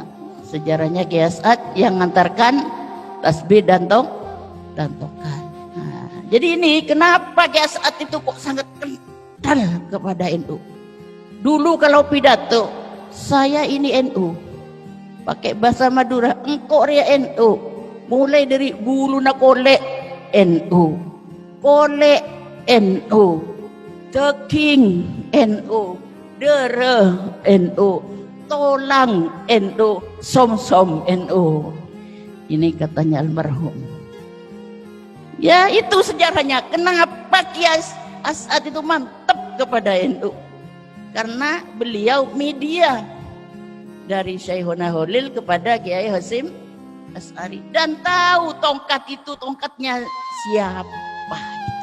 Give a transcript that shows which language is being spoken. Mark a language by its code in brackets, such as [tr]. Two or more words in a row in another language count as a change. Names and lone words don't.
[id] Sejarahnya Kiai As'ad yang mengantarkan tasbih dan tongkat. Nah, jadi ini kenapa Kiai As'ad itu kok sangat kental kepada NU. Dulu kalau pidato, saya ini NU, pakai bahasa Madura, [mad] engkau ria [id] NU, mulai dari [mad] bulu na kolek NU, kolek NU, teking NU, dere NU, tolang NU, som-som NU. [id] Ini katanya almarhum. Ya itu sejarahnya. Kenapa Kiai As'ad itu mantap kepada NU? Karena beliau media dari Syekhona Holil kepada Kiai Hasyim Asy'ari, dan tahu tongkat itu tongkatnya siapa gitu.